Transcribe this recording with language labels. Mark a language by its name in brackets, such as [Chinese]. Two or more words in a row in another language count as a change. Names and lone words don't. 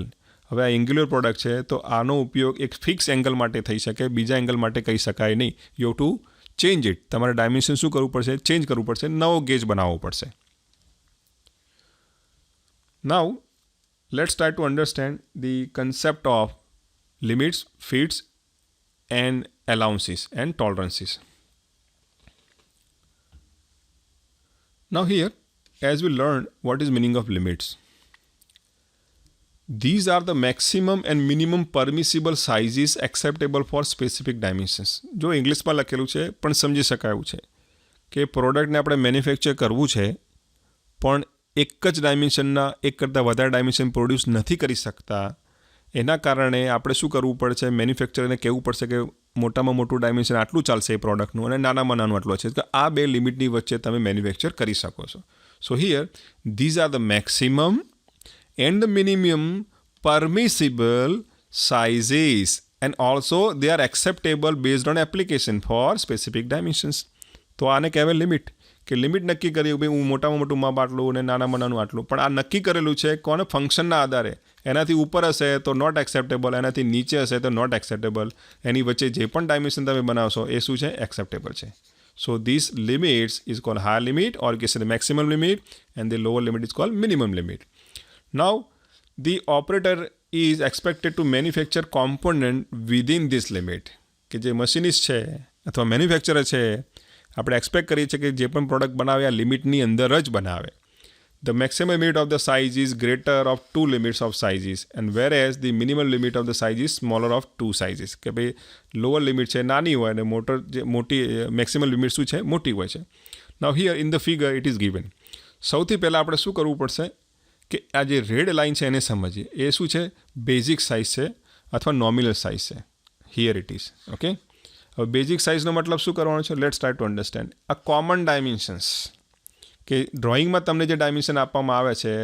[Gujarati] હવે આ [English] angular product [Gujarati] છે તો આનો ઉપયોગ એક [English] fix angle [Gujarati] માટે થઈ શકે, બીજા એંગલ માટે કહી શકાય નહીં. [English] you have to change it. [Gujarati] તમારે ડાયમેન્શન શું કરવું પડશે? ચેન્જ કરવું પડશે, નવો ગેજ બનાવવો પડશે. [English] now let's try to understand the concept of limits, fits and allowances and tolerances. Now here, as we learned what is meaning of limits, these are the maximum and minimum permissible sizes acceptable for specific dimensions. [Gujarati] જો ઇંગ્લિશમાં લખેલું છે પણ સમજી શકાયું છે કે પ્રોડક્ટને આપણે મેન્યુફેક્ચર કરવું છે પણ એક જ ડાયમેન્શનના એક કરતાં વધારે ડાયમેન્શન પ્રોડ્યુસ નથી કરી શકતા. એના કારણે આપણે શું કરવું પડશે? મેન્યુફેક્ચરને કહેવું પડશે કે મોટામાં મોટું ડાયમેન્શન આટલું ચાલશે એ પ્રોડક્ટનું અને નાનામાં નાનું આટલું છે. તો આ બે લિમિટની વચ્ચે તમે મેન્યુફેક્ચર કરી શકો છો. [English] so here these are the maximum and the minimum permissible sizes, and also they are acceptable based on application for specific dimensions. [Gujarati] તો આને કહેવાય લિમિટ. કે લિમિટ નક્કી કરી ભાઈ હું મોટામાં મોટું માપ આટલું અને નાનામાં નાનું આટલું, પણ આ નક્કી કરેલું છે કોને? ફંક્શનના આધારે. એનાથી ઉપર હશે તો [English] not acceptable, [Gujarati] એનાથી નીચે હશે તો [English] not acceptable. [Gujarati] એની વચ્ચે જે પણ ડાયમેન્શન તમે બનાવશો એ શું છે? એક્સેપ્ટેબલ છે. [English] so this limits is called higher limit, or કે the maximum limit, and the lower limit is called minimum limit. now the operator is expected to manufacture component within this limit. [Gujarati] કે જે મશીનિસ્ટ છે અથવા મેન્યુફેક્ચરર છે આપણે એક્સપેક્ટ કરીએ છીએ કે જે પણ પ્રોડક્ટ બનાવે આ લિમિટની અંદર જ બનાવે. [English] The maximum limit of the size is greater of two limits of sizes, and whereas the minimum limit of the size is smaller of two sizes. [Gujarati] કે ભાઈ [English] lower limit [Gujarati] છે નાની હોય અને મોટી [English] maximum limit [Gujarati] શું છે? મોટી હોય છે. [English] Now here in the figure it is given. [Gujarati] સૌથી પહેલાં આપણે શું કરવું પડશે કે આ જે [English] red line [Gujarati] છે એને સમજીએ. એ શું છે? [English] basic size [Gujarati] છે અથવા [English] nominal size [Gujarati] છે. [English] here it is. [Gujarati] ઓકે, હવે [English] basic sizeનો [Gujarati] મતલબ શું કરવાનો છે? [English] let's try to understand [Gujarati] આ [English] common dimensions [Gujarati] કે ડ્રોઈંગમાં તમને જે ડાયમેન્શન આપવામાં આવે છે.